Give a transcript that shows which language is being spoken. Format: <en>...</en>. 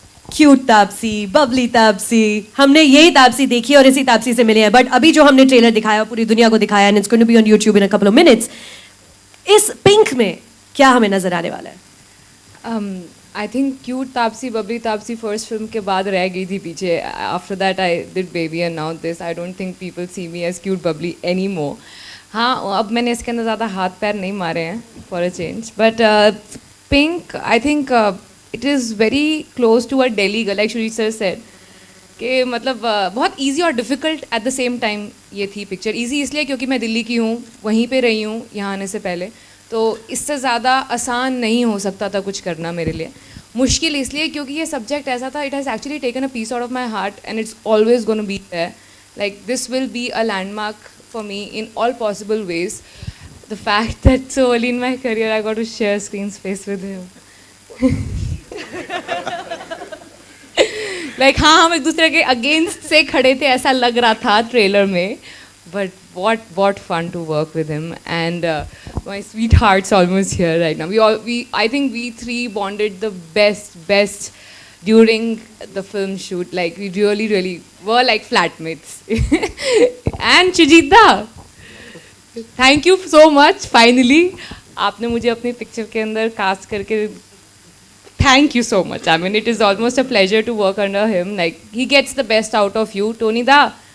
<hi>Cute Taapsee, Babli Taapsee, हमने यही तापसी देखी और इसी तापसी से मिले हैं. बट अभी जो हमने ट्रेलर दिखाया पूरी दुनिया को दिखाया,</hi> <en>and it's going to be on YouTube in a couple of minutes.</en> <hi>इस पिंक में क्या हमें नजर आने वाला है?</hi> <en>I think cute</en> <hi>Taapsee, Babli Taapsee first film के बाद रह गई थी पीछे.</hi> <en>After that I did baby and now this. I don't think people see me as cute bubbly anymore.</en> <hi>हाँ, अब मैंने इसके अंदर ज़्यादा हाथ पैर नहीं मारे हैं</hi> <en>for a change. But pink, I think it is very close to a Delhi girl, like Shuri sir said.</en> <hi>कि मतलब बहुत easy और</hi> <en>difficult at the same time</en> <hi>ये थी पिक्चर. easy इसलिए क्योंकि मैं दिल्ली की हूँ, वहीं पे रही हूँ यहाँ आने से पहले, तो इससे ज़्यादा आसान नहीं हो सकता था कुछ करना मेरे लिए. मुश्किल इसलिए क्योंकि ये सब्जेक्ट ऐसा था,</hi> <en>it has actually taken a piece out of my heart and it's always going to be there. Like this will be a landmark for me in all possible ways. The fact that so early in my career I got to share screen space with him.</en> <hi>Like हाँ, हम एक दूसरे के against से खड़े थे ऐसा लग रहा था ट्रेलर में.</hi> <en>But what fun to work with him, and my sweetheart's almost here right now. I think we three bonded the best during the film shoot. Like we really were like flatmates. And Chujita, thank you so much.</en> <hi>Finally, आपने मुझे अपनी picture के अंदर cast करके.</hi> <en>Thank you so much. I mean, it is almost a pleasure to work under him. Like he gets the best out of you, Tony Da.</en>